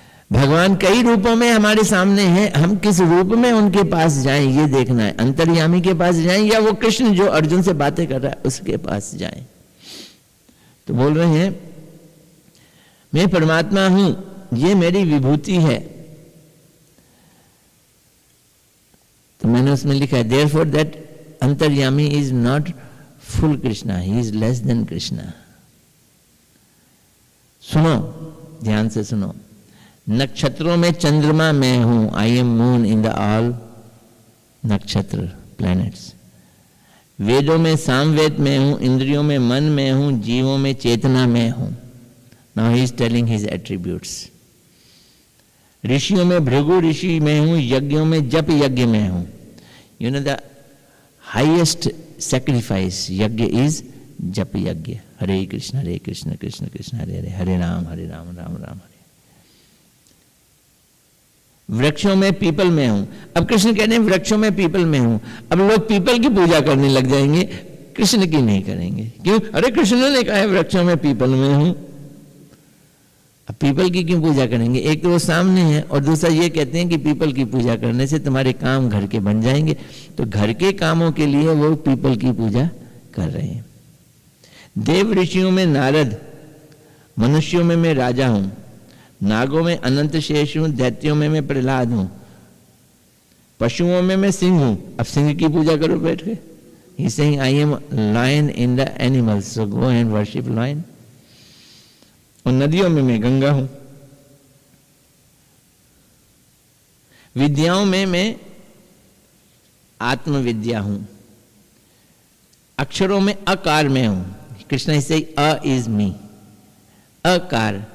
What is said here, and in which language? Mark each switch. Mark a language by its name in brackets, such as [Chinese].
[Hindi] भगवान कई रूपों में हमारे सामने हैं, हम किस रूप में उनके पास जाएं ये देखना है. अंतर्यामी के पास जाएं या वो कृष्ण जो अर्जुन से बातें कर रहा है उसके पास जाएं. तो बोल रहे हैं मैं परमात्मा हूं, ये मेरी विभूति है. तो मैंने उसमें लिखा है, [English] therefore that antaryami is not full Krishna, he is less than Krishna. [Hindi] सुनो, ध्यान से सुनो. नक्षत्रों में चंद्रमा मैं हूं, [English] I am moon in the all nakshatra planets. [Hindi] वेदों में सामवेद में हूं, इंद्रियों में मन में हूं, जीवों में चेतना में हूं. [English] Now he is telling his attributes. [Hindi] ऋषियों में भृगु ऋषि में हूं, यज्ञों में जप यज्ञ में हूं. [English] You know the highest sacrifice yajna is japa yajna. [Hindi] हरे कृष्ण कृष्ण कृष्ण हरे हरे, हरे राम राम राम हरे. वृक्षों में पीपल में हूं. अब कृष्ण कहते हैं वृक्षों में पीपल में हूं. अब लोग पीपल की पूजा करने लग जाएंगे, कृष्ण की नहीं करेंगे. क्यों? अरे कृष्ण ने कहा है वृक्षों में पीपल में हूं. अब पीपल की क्यों पूजा करेंगे? एक तो वो सामने है, और दूसरा ये कहते हैं कि पीपल की पूजा करने से तुम्हारे काम घर के बन जाएंगे. तो घर के कामों के लिए वो पीपल की पूजा कर रहे हैं. देव ऋषियों में नारद, मनुष्यों में मैं राजा हूं, नागों में अनंत शेष हूं, दैत्यों में मैं प्रहलाद हूं, पशुओं में मैं सिंह हूं. अब सिंह की पूजा करो बैठ के, [English] He is saying, I am lion in the animals, so go and worship lion. [Hindi] और नदियों में मैं गंगा हूं, विद्याओं में मैं आत्मविद्या हूं, अक्षरों में अकार में हूं. [English] Krishna is saying a is me, akar.